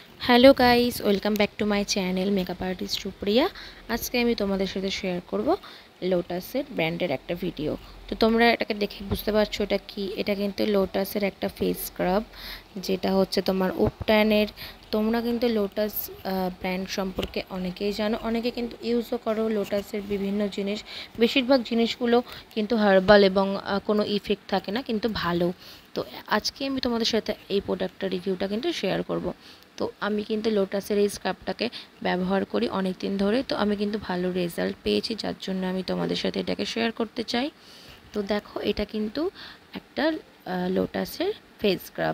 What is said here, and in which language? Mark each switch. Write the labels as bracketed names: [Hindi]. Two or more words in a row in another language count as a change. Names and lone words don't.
[English] Hello guys welcome back to my channel makeup artist Supriya. [Bangla] আজ কে আমি তোমাদের সাথে শেয়ার করব লোটাসের ব্র্যান্ডের এক ভিডিও। তো তোমরা এটাকে দেখে বুঝতে পারছো এটা কি এটা কিন্তু লোটাসের এক [English] face scrub [Bangla] যেটা হচ্ছে তোমার উপটানের। তোমরা কিন্তু লোটাস ব্র্যান্ড সম্পর্কে অনেকেই জানো, অনেকে কিন্তু ইউজও করো লোটাসের বিভিন্ন জিনিস। বেশিরভাগ জিনিসগুলো কিন্তু হার্বাল এবং কোনো ইফেক্ট থাকে না, কিন্তু ভালো। তো আজকে আমি তোমাদের সাথে এই প্রোডাক্টটার রিভিউটা কিন্তু শেয়ার করব। তো আমি কিন্তু लोटासের এই স্ক্রাবটাকে ব্যবহার করি অনেক দিন ধরে। তো আমি কিন্তু ভালো রেজাল্ট পেয়েছি, যার জন্য আমি তোমাদের সাথে এটাকে শেয়ার করতে চাই। তো দেখো এটা কিন্তু একটা লোটাসের [English] face scrub.